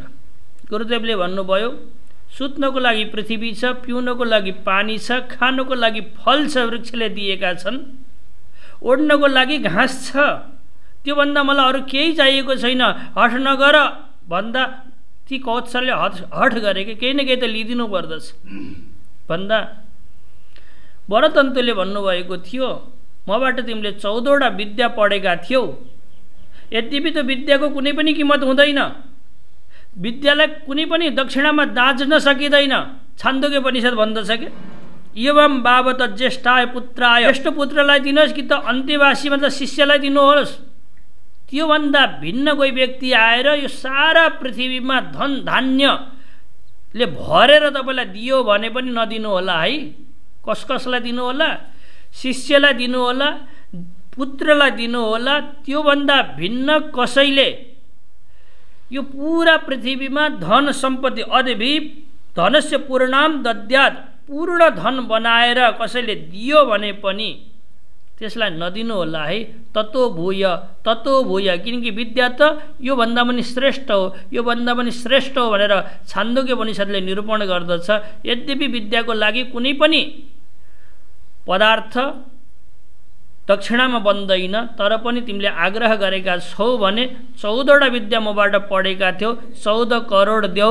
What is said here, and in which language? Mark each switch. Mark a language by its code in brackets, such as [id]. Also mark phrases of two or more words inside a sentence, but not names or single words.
[ne] गुरुदेवले भन्नुभयो सुत्नको लागि पृथ्वी छ, पिउनको लागि पानी छ, खानको लागि फल छ, वृक्षले दिएका छन्, ओड्नको लागि घाँस छ, त्योभन्दा मलाई अरू केही चाहिएको छैन, हठ नगर भन्दा ती कौत्सले हठ गरे कि केही न केही त लिइदिनु पर्दछ भन्दा वरतन्तुले भन्नुभएको थियो मबाट तिमीले 14वटा विद्या पढेका थियौ, यद्यपि त्यो विद्याको कुनै पनि किमत हुँदैन, विद्यालाई कुनै पनि दक्षिणामा दाँच्न सकिँदैन। छान्दोग्य उपनिषद भन्दछ कि [sa] एवं बाबत ज्येष्ठाय पुत्राय, [ne] ज्येष्ठ पुत्रलाई दिनुहोस् कि त अन्त्यवासीमा त शिष्यलाई दिनुहोस्। त्योभन्दा भिन्न कोही व्यक्ति आएर यो सारा पृथ्वीमा धन धान्यले भरेर तपाईँलाई दियो भने पनि नदिनु होला है। कसलाई दिनु होला? शिष्यलाई दिनु होला, पुत्रलाई दिनु होला। त्योभन्दा भिन्न कसैले यो पूरा पृथ्वीमा धन सम्पत्ति [sa] अदभि धनस्य पूर्णाम दद्यात्, [ne] पूर्ण धन बनाएर कसैले दियो भने पनि त्यसलाई नदिनु होला है। [sa] ततो भूय, [ne] किनकि विद्या त योभन्दा पनि श्रेष्ठ हो, योभन्दा पनि श्रेष्ठ हो भनेर छान्दोग्य उपनिषदले निरूपण गर्दछ। यद्यपि विद्याको लागि कुनै पनि पदार्थ दक्षिणामा बन्दैन, तर पनि तिमीले आग्रह गरेका छौ भने 14वटा विद्या मबाट पढेका थियौ, 14 करोड देऊ।